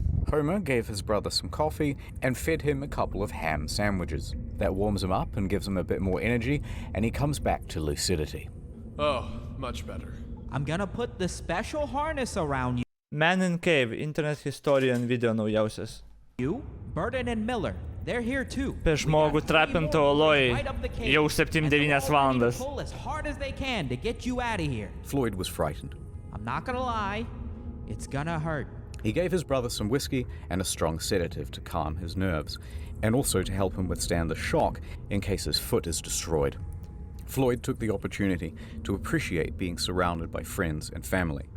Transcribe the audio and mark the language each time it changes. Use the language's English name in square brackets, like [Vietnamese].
[English] Homer gave his brother some coffee and fed him a couple of ham sandwiches. That warms him up and gives him a bit more energy, and he comes back to lucidity. Oh, much better. I'm gonna put the special harness around [Lithuanian] Man in Cave, internet historian video naujausias. [English] you. Burden and Miller, they're here too. [Lithuanian] Apie žmogų trapintą oloj jau 7-9 valandas. [English] Pull as hard as they can to get you out of here. Floyd was frightened. I'm not gonna lie, it's gonna hurt. He gave his brother some whiskey and a strong sedative to calm his nerves, and also to help him withstand the shock in case his foot is destroyed. Floyd took the opportunity to appreciate being surrounded by friends and family.